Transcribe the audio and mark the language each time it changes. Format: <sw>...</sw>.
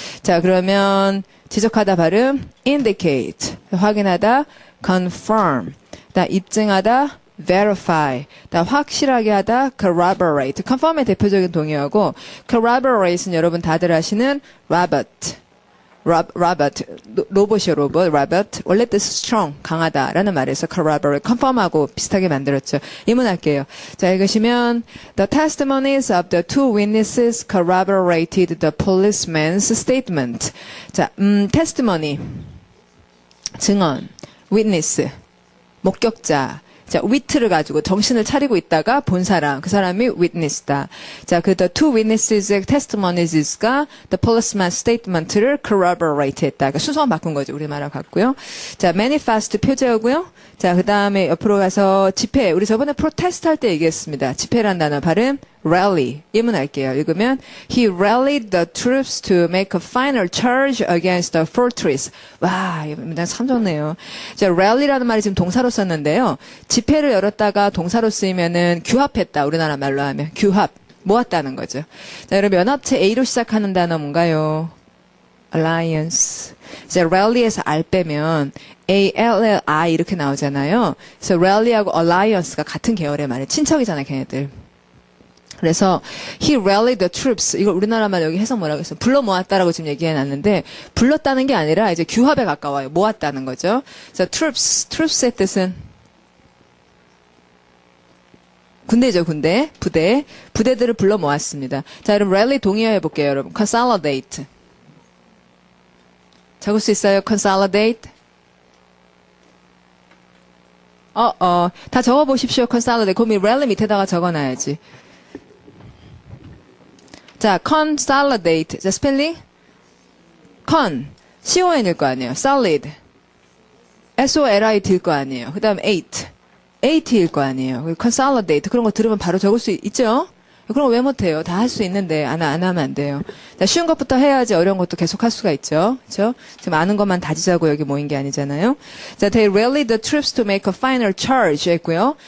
<ko>자, 그러면 지적하다 발음 indicate 확인하다 confirm 입증하다 verify 확실하게 하다 corroborate confirm의 대표적인 동의어고 corroborate는 여러분 다들 아시는 rabbit 로봇이요, 로봇, rabbit. 원래 뜻 strong, 강하다라는 말에서 corroborate, confirm하고 비슷하게 만들었죠. 이문할게요. 자, 읽으시면</ko> <en>The testimonies of the two witnesses corroborated the policeman's statement.</en> <ko>자, testimony, 증언, witness, 목격자. 자, wit를 가지고 정신을 차리고 있다가 본 사람, 그 사람이 witness다. 자, the two witnesses' testimonies가 the policeman's statement를 corroborate 했다. 그러니까 순서만 바꾼 거죠. 우리말하고 같고요. 자, manifest 표제어고요. 자, 그 다음에 옆으로 가서 집회. 우리 저번에 protest 할 때 얘기했습니다. 집회란 단어 발음 rally. 예문할게요. 읽으면</ko> <en>He rallied the troops to make a final charge against the fortress.</en> <ko>와, 이거 참 좋네요. 자, rally라는 말이 지금 동사로 썼는데요. 집회를 열었다가 동사로 쓰이면은 규합했다. 우리나라 말로 하면 규합. 모았다는 거죠. 자, 여러분 연합체 A로 시작하는 단어 뭔가요?</ko> <en>alliance.</en> <ko>자, rally에서 R 빼면 A-L-L-I 이렇게 나오잖아요. 그래서 rally하고 alliance가 같은 계열의 말이에요. 친척이잖아요, 걔네들. 그래서</ko> <en>he rallied the troops.</en> <ko>이걸 우리나라 말 여기 해석 뭐라고 했어요? 불러 모았다라고 지금 얘기해놨는데 불렀다는 게 아니라 이제 규합에 가까워요. 모았다는 거죠. 그래서 troops의 뜻은 군대죠, 군대. 부대들을 불러 모았습니다. 자, 그럼 rally 동의어 해볼게요, 여러분.</ko> <en>consolidate.</en> <ko>적을 수 있어요? consolidate. 다 적어보십시오. consolidate. 그럼 이 rally 밑에다가 적어놔야지. 자, consolidate. 자, 스펠링. C-O-N일 거 아니에요. solid. S-O-L-I-D일 거 아니에요. 그 다음 AT일 거 아니에요.</ko> <en>consolidate.</en> <ko>그런 거 들으면 바로 적을 수 있죠? 그럼 왜 못해요? 다 할 수 있는데 안 하면 안 돼요. 자, 쉬운 것부터 해야지 어려운 것도 계속 할 수가 있죠. 그렇죠? 지금 아는 것만 다지자고 여기 모인 게 아니잖아요.</ko> <en>자, they rallied the troops to make a final charge</en> <ko>했고요.</ko>